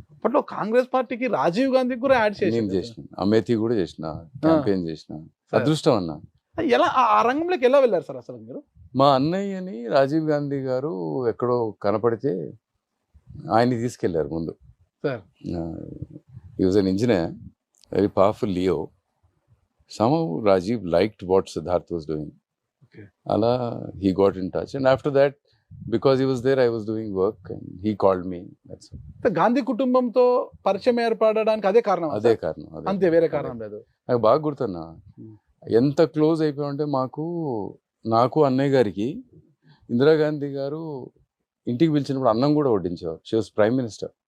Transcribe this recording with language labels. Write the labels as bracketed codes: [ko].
[te] అప్పట్లో కాంగ్రెస్ పార్టీకి రాజీవ్ గాంధీకి కూడా యాడ్ చేసిన, అమేథీ కూడా చేసిన, క్యాంపెయిన్ చేసిన. అదృష్టం అన్న. ఎలా ఆ రంగంలోకి ఎలా వెళ్ళారు సార్ అసలు మీరు? మా అన్నయ్యని రాజీవ్ గాంధీ గారు ఎక్కడో కనపడితే ఆయన్ని తీసుకెళ్లారు ముందు. [en] He was an engineer, very powerful లియో. somehow Rajiv liked what Siddharth was doing. అలా he got in touch, and after that, because he was there, I was doing work and he called me. That's it. [te] Gandhi కుటుంబంతో పరిచయం ఏర్పడడానికి అదే కారణం? అదే కారణం, అంతే, వేరే కారణం లేదు. నాకు బాగా గుర్తున్నా ఎంత క్లోజ్ అయిపోయామంటే నాకు అన్నయ్య గారికి ఇందిరాగాంధీ గారు ఇంటికి పిలిచినప్పుడు అన్నం కూడా వడ్డించేవారు. [en] She was prime minister.